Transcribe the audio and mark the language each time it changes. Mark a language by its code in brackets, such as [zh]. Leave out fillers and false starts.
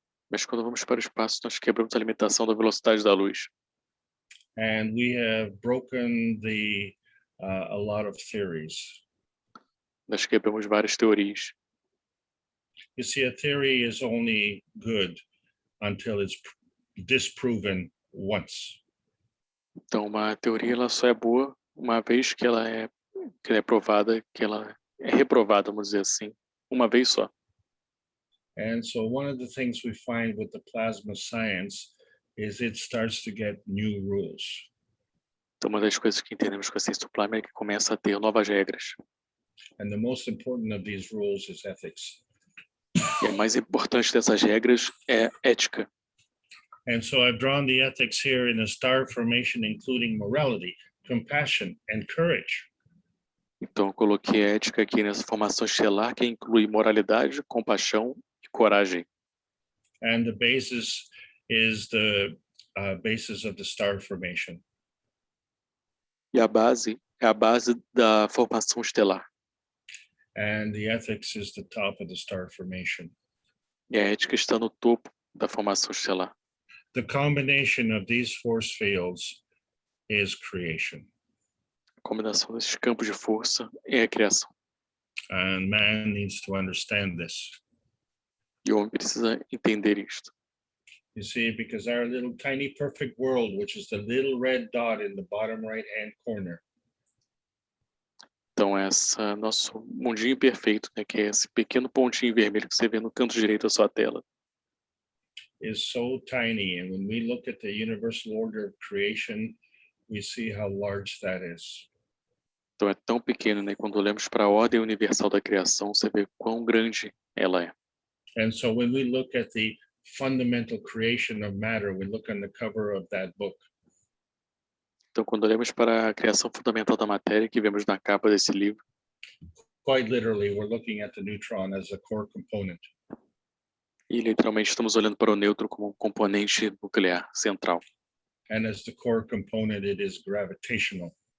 [pt] Mas quando vamos para o espaço, nós quebramos a limitação da velocidade da luz. [en] And we have broken a lot of theories. [pt] Nós quebramos várias teorias. [en] You see, a theory is only good until it's disproven once. [pt] Então, uma teoria ela só é boa uma vez que ela é provada, que ela é reprovada, vamos dizer assim, uma vez só. [en] And so one of the things we find with the plasma science is it starts to get new rules. [pt] Então, uma das coisas que entendemos com a ciência do plasma é que começa a ter novas regras. [en] And the most important of these rules is ethics. [pt] E a mais importante dessas regras é ética. [en] And so I've drawn the ethics here in a star formation, including morality, compassion, and courage. [pt] Então, eu coloquei ética aqui nessa formação estelar, que inclui moralidade, compaixão e coragem. [en] And the basis is the basis of the star formation. [pt] E a base é a base da formação estelar. [en] And the ethics is the top of the star formation. [pt] E a ética está no topo da formação estelar. [en] The combination of these force fields is creation. [pt] A combinação desses campos de força é a criação. [en] And man needs to understand this. [pt] E o homem precisa entender isto. [en] You see, because our little tiny perfect world, which is the little red dot in the bottom right-hand corner, [pt] Então, essa nosso mundinho perfeito, né, que é esse pequeno pontinho vermelho que você vê no canto direito da sua tela, [en] is so tiny. And when we look at the universal order of creation, we see how large that is. [pt] então é tão pequeno, né? Quando olhamos para a ordem universal da criação, você vê quão grande ela é. [en] And so when we look at the fundamental creation of matter, we look on the cover of that book. [pt] Então, quando olhamos para a criação fundamental da matéria, que vemos na capa desse livro, [en] Quite literally, we're looking at the neutron as a core component. [pt] e literalmente estamos olhando para o nêutron como um componente nuclear central. [en] And as the core component, it is gravitational.